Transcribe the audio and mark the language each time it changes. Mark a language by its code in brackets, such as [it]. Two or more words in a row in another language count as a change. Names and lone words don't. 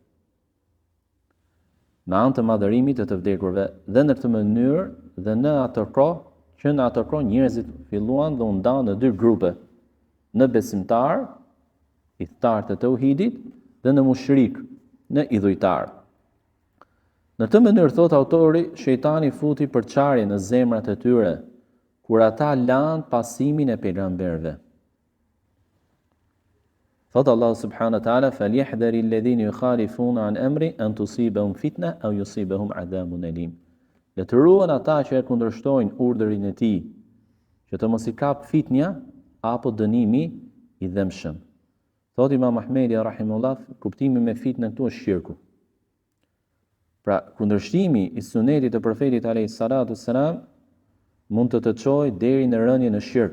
[sq] Dhe në këtë mënyrë dhe në atë kohë njerëzit filluan dhe u ndanë në dy grupe, në besimtar, i thtar të tauhidit, dhe në mushrik, në idhujtar. Në këtë mënyrë, thot autori, shejtani futi përçarje në zemrat e tyre, kur ata lanë pasimin e pejgamberëve. [ar] Thot الله سبحانه وتعالى, "فليحذر الذين يخالفون عن أمره أن تصيبهم فتنة أو يصيبهم عذاب أليم." [sq] Le të ruhen ata që e kundërshtojnë urdhrin e tij, që të mos i kap fitnja apo dënimi i dëmshëm. Thot Imam Ahmedi rahimullah, kuptimi me fitnë këtu është shirku. Pra, kundërshtimi i sunetit të profetit [ar] عليه الصلاة والسلام [sq] mund të çojë deri në rënje në shirk.